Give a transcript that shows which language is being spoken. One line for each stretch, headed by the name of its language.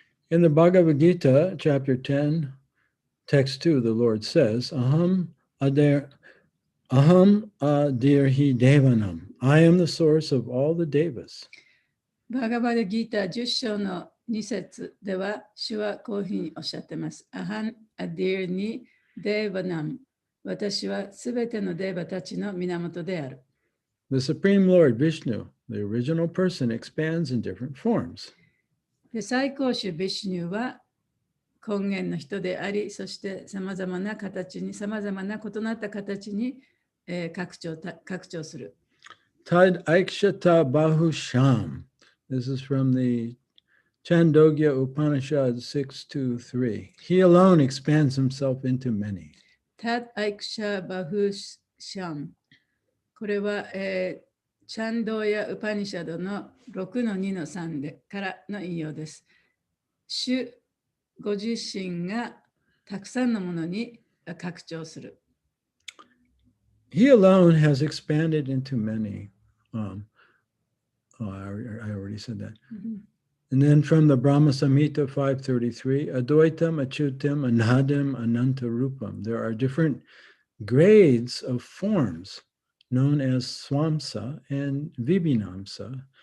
English: In the Bhagavad Gita, chapter 10, text 2, the Lord says,
Sanskrit: Aham adirhi devanam.
English: I am the source of all the devas.
Japanese: バガバダギータ10章の2節では、主はこういうふうにおっしゃっています。アハンアディルニデーバナム。私はすべてのデーバたちの源である。
English: The Supreme Lord Vishnu, the original person, expands in different forms.
Japanese: で最高主ビシュニュは根源の人であり、そしてさまざまな形に、さまざまな異なった形に、拡張する。
Sanskrit: Tad Aikshata Bahusham.
English: This is from the Chandogya Upanishad 6.2.3. He alone expands himself into many.
Sanskrit: Tad Aiksha Bahusham。
Japanese: これは、チャンドーヤ・ウパニシャドの6の2の3でからの引用です。主ご自身がたくさんのものに拡張する。
English: He alone has expanded into many. I already said that. And then from the Brahma Samhita 533,
Sanskrit: Advaitam, Achyutam, Anadim, Anantarupam.
English: There are different grades of forms known as Swamsa and Vibhinamsa.